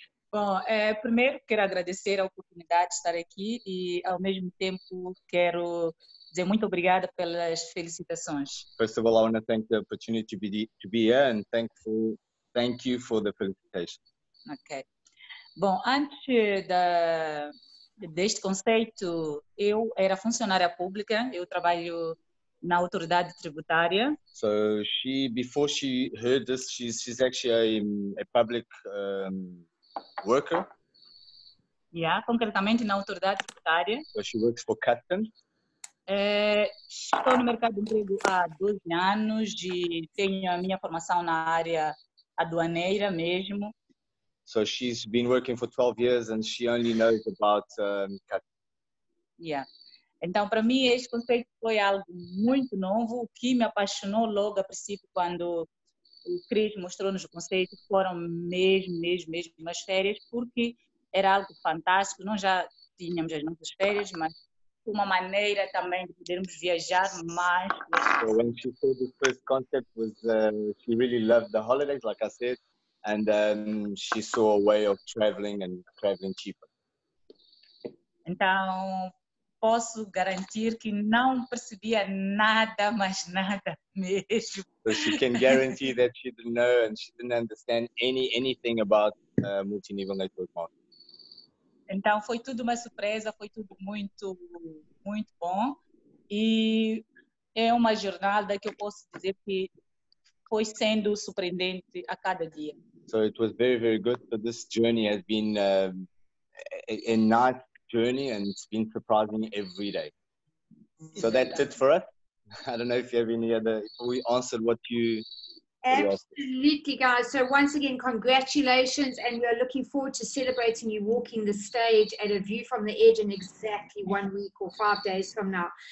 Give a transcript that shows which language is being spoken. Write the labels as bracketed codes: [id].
[pt] Bom, primeiro quero agradecer a oportunidade de estar aqui e, ao mesmo tempo, quero dizer muito obrigada pelas felicitações. [en] First of all, I want to thank the opportunity to be here and thank you for the felicitation. Ok. [pt] Bom, antes deste conceito, eu era funcionária pública, eu trabalho na autoridade tributária. [en] So before she heard this, she's actually a public worker. [pt] Yeah, concretamente na autoridade tributária. [en] So she works for customs. [pt] Estou no mercado de emprego há 12 anos e tenho a minha formação na área aduaneira mesmo. [en] So she's been working for 12 years and she only knows about customs. Yeah. [pt] Então, para mim, este conceito foi algo muito novo. O que me apaixonou logo a princípio, quando o Chris mostrou-nos o conceito, foram mesmo as férias, porque era algo fantástico. Nós já tínhamos as nossas férias, mas uma maneira também de podermos viajar mais. [en] So when she saw the first concept, she really loved the holidays, like I said, and she saw a way of traveling cheaper. [pt] Então, posso garantir que não percebia nada, mas nada mesmo. [en] So she can guarantee that she didn't know and she didn't understand anything about multi-level network marketing. [pt] Então foi tudo uma surpresa, foi tudo muito bom e é uma jornada que eu posso dizer que foi sendo surpreendente a cada dia. [en] So it was very good. So this journey has been a nice journey and it's been surprising every day. So that's it for us. I don't know if you have any other. We answered what you. Absolutely, guys. So once again, congratulations, and we are looking forward to celebrating you walking the stage at A View from the Edge in exactly 1 week or 5 days from now.